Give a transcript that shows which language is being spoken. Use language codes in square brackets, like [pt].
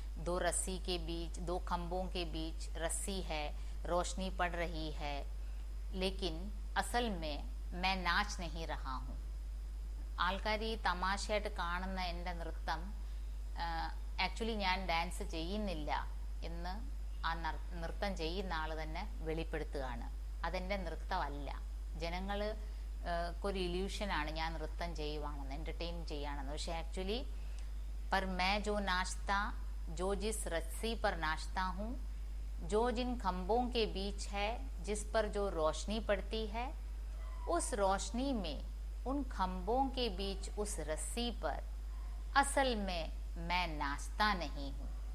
[hi] दो रस्सी के बीच, दो खम्भों के बीच रस्सी है, रोशनी पड़ रही है, लेकिन असल में मैं नाच नहीं रहा हूँ. [ml] ആൾക്കാർ ഈ തമാശയായിട്ട് കാണുന്ന എൻ്റെ നൃത്തം ആക്ച്വലി ഞാൻ ഡാൻസ് ചെയ്യുന്നില്ല എന്ന് ആ നൃത്തം ചെയ്യുന്ന ആൾ തന്നെ വെളിപ്പെടുത്തുകയാണ്. അതെൻ്റെ നൃത്തമല്ല. ജനങ്ങൾക്കൊരു ഇല്യൂഷനാണ് ഞാൻ നൃത്തം ചെയ്യുവാണെന്ന്, എൻ്റർടൈൻ ചെയ്യുകയാണെന്ന്. പക്ഷേ ആക്ച്വലി [hi] पर मैं जो नाचता, जो जिस रस्सी पर नाचता हूँ, जो जिन खम्भों के बीच है, जिस पर जो रोशनी पड़ती है, उस रोशनी में, उन खम्भों के बीच उस रस्सी पर असल में मैं नाचता नहीं हूँ.